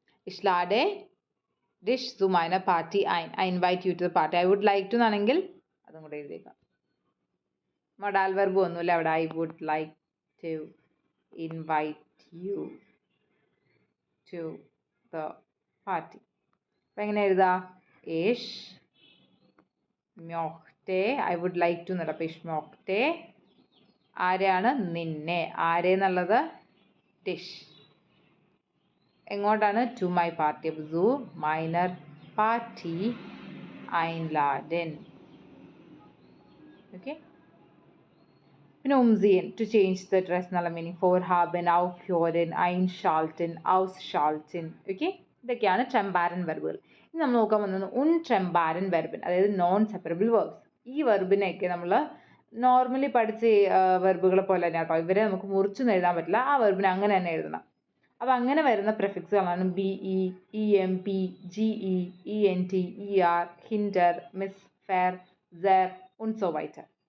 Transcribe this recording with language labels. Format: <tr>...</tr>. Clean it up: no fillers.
<de>Ich lade dich zu meiner Party ein.</de> <en>I invite you to the party. I would like to</en> <ml>എന്നാണെങ്കിൽ അതും കൂടെ എഴുതിയേക്കാം. Modal verb ഒന്നുമില്ല അവിടെ.</ml> <en>I would like to invite you to the party.</en> <ml>അപ്പം എങ്ങനെ എഴുതാ? ich möchte,</ml> <en>I would like to</en> <ml>എന്നല്ല, അപ്പം ich möchte ആരെയാണ്? നിന്നെ. ആരെ എന്നുള്ളത് ഡിഷ്. എങ്ങോട്ടാണ്?</ml> <en>To my party.</en> <ml>അപ്പോൾ</ml> <de>സു മൈനർ പാർട്ടി einladen.</de> <ml>ഓക്കെ. പിന്നെ umziehen,</ml> <en>to change the dress</en> <ml>എന്നുള്ള meaning.</ml> <de>vorhaben, aufhören, einschalten, ausschalten.</de> <ml>Okay, ഇതൊക്കെയാണ് ട്രെംബാരൻ വെർബുകൾ. ഇനി നമ്മൾ നോക്കാൻ വന്നത് ഉൺട്രെംബാരൻ വെർബൻ, അതായത് നോൺ സെപ്പറബിൾ വെർബ്സ്. ഈ വെർബിനെയൊക്കെ നമ്മൾ നോർമലി പഠിച്ച വെർബുകളെ പോലെ തന്നെ കേട്ടോ, ഇവരെ നമുക്ക് മുറിച്ചൊന്നും എഴുതാൻ പറ്റില്ല. ആ വെർബിനെ അങ്ങനെ തന്നെ എഴുതണം. അപ്പോൾ അങ്ങനെ വരുന്ന പ്രിഫിക്സുകളാണ് BE, EMP, GE, ENT, ER, hinder, miss, fair, സെർ,</ml> <de>und so weiter.</de>